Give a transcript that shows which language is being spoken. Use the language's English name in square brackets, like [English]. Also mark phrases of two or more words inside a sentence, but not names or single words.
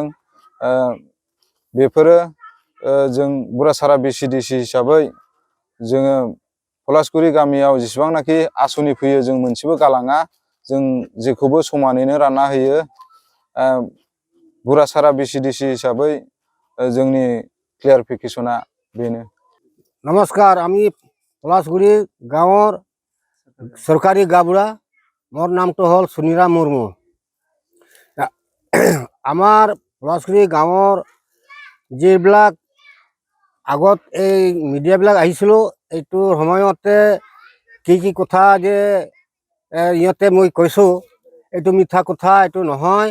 [Bodo] बेफोरो जों बुरासारा BCDC हिसाबै जोङो पलासगुरि गामियाव जेसेबांनाखि आसनि फैयो जों मोनसेबो गालाङा, जों जेखौबो समानैनो रानना होयो। बुरासारा BCDC हिसाबै जोंनि क्लियारिफिकेशना बेनो। नमस्कार, [Assamese] আমি পলাশগুড়ি গাঁৱৰ সরকারি গাবুড়া। মোর নামটো হল সুনিরাম মুর্মু। আমার পলাশগুড়ি গাঁৱৰ যিবিলাক আগত এই মিডিয়াবিলাক আহিছিল, এইটোৰ সময়তে কি কথা যে ইহঁতে মই কৈছোঁ, এইটো মিঠা কথা, এইটো নহয়।